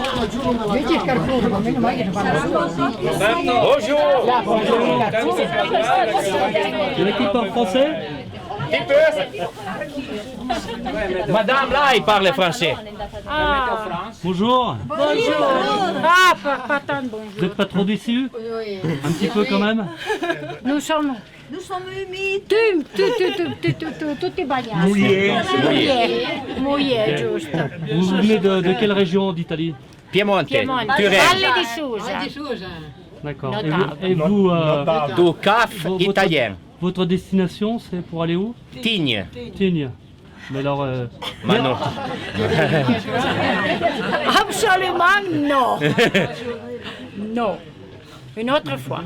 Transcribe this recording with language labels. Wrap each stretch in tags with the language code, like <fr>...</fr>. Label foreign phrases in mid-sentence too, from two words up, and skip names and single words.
<fr>Il y en a qui parlent français? Madame, là, il parle français. Bonjour. Bonjour. Ah, pas tant de bonjour. Vous n'êtes pas trop déçus? Oui. Un petit peu quand même? Nous sommes humides.</fr> <it>Tutti bagnati. Mouillé, giusto.</it> <fr>Vous venez de quelle région d'Italie?</fr> <it>Piemonte. Turin. Valle di Susa.</it> <fr>D'accord. Notable. Et vous, Du CAF italien. Votre destination, c'est pour aller où? Tignes. Tignes. Mais alors...</fr> <it>Ma non.</it> <fr>Absolument non. Non. Une autre fois.</fr>